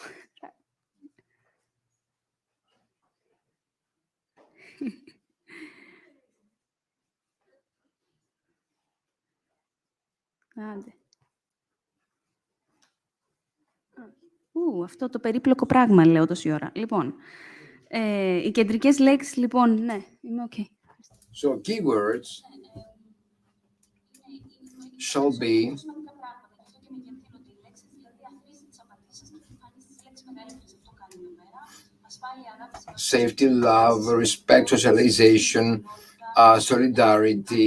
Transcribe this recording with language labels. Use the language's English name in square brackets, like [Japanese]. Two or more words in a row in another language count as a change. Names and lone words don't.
[Greek] Άντε. Αυτό το περίπλοκο πράγμα, λέω τόση ώρα. Λοιπόν, οι κεντρικές λέξεις, λοιπόν, ναι, είμαι ok. [English] So, keywords shall be safety, love, respect, socialization, solidarity,